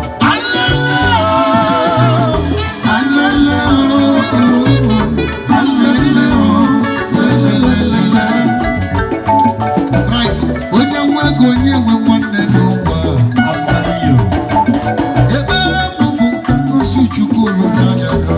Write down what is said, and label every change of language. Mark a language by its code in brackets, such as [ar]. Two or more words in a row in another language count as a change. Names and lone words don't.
[ig] Alele, oh, alele, oh, alele, oh, lelelelele. Right, onye nwe ego, onye nwe nwanne n'ụwa, [en] I'm telling you. [ig] Ebere m bụ nka ngosi Chukwu rụrụ anya.